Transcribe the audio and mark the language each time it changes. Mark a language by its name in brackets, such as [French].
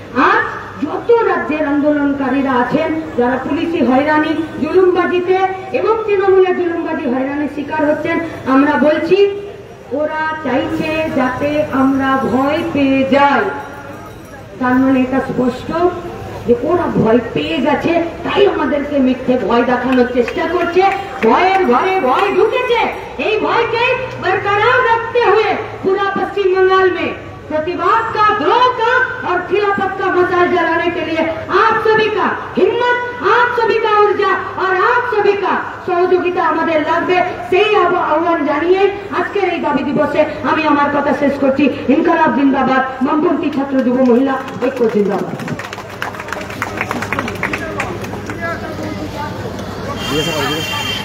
[Bangla] আর যত রাজ্যের আন্দোলনকারীরা আছেন, যারা পুলিশি হয়রানি, জুলুমবাজিতে এবং তৃণমূলের জুলুমবাজি হয়রানির শিকার হচ্ছেন, আমরা বলছি ওরা চাইছে যাতে আমরা ভয় পেয়ে যাই। তার মানে এটা স্পষ্ট যে ওরা ভয় পেয়ে গেছে, তাই আমাদেরকে মিথ্যে ভয় দেখানোর চেষ্টা করছে। ভয়ের ঘরে ভয় ঢুকেছে, এই ভয়কে [Hindi] बरकरार रखते हुए पूरा पश्चिम बंगाल में प्रतिवाद का, द्रोह का और खिलाफत का मशाल जलाने के लिए आप सभी का हिम्मत, आप सभी का ऊर्जा और आप सभी का सहयोगिता [Bangla] আমাদের লাগবে। সেই আহ্বান জানিয়ে আজকের এই দাবি দিবসে আমি আমার কথা শেষ করছি। ইনকলাব জিন্দাবাদ, বামপন্থী ছাত্র যুব মহিলা ঐক্য জিন্দাবাদ।